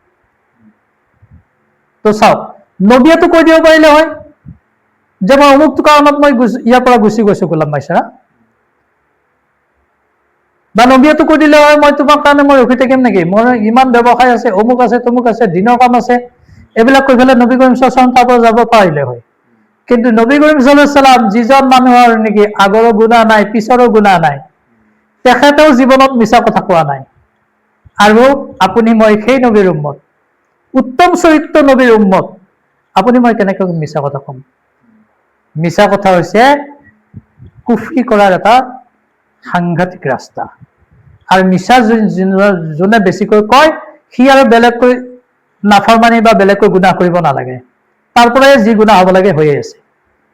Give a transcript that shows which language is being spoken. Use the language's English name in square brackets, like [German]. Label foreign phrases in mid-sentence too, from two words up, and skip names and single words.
[Assamese] তো চাওক, নবীয়েতো কৈ দিব পাৰিলে হয় যে মই অমুকটো কাৰণত মই ইয়াৰ পৰা গুচি গৈছো গোলাম মাইচাৰা, বা নবীয়েতো কৈ দিলে হয় মই তোমাৰ কাৰণে মই ৰখি থাকিম নেকি, মোৰ ইমান ব্যৱসায় আছে, অমুক আছে, তমুক আছে, দিনৰ কাম আছে, এইবিলাক কৈ পেলাই নবী কৰিম [Arabic] صلى الله عليه وسلم [Assamese] তাৰ পৰা যাব পাৰিলে হয়। কিন্তু নবী কৰিম [Arabic] صلى الله عليه وسلم [Assamese] যিজন মানুহৰ নেকি আগৰো গুনাহ নাই, পিছৰো গুনাহ নাই, তেখেতেও জীৱনত মিছা কথা কোৱা নাই, আৰু আপুনি মই সেই নবীৰ উম্মত, উত্তম চৰিত্ৰ নবীৰ উম্মত, আপুনি মই কেনেকৈ মিছা কথা কম? মিছা কথা হৈছে কুফৰি কৰাৰ এটা সাংঘাতিক ৰাস্তা, আৰু মিছা যোনে বেছিকৈ কয় সি আৰু বেলেগকৈ নাফৰমানি বা বেলেগকৈ গুনাহ কৰিব নালাগে, তাৰ পৰাই যি গুনাহ হ'ব লাগে হৈয়ে আছে।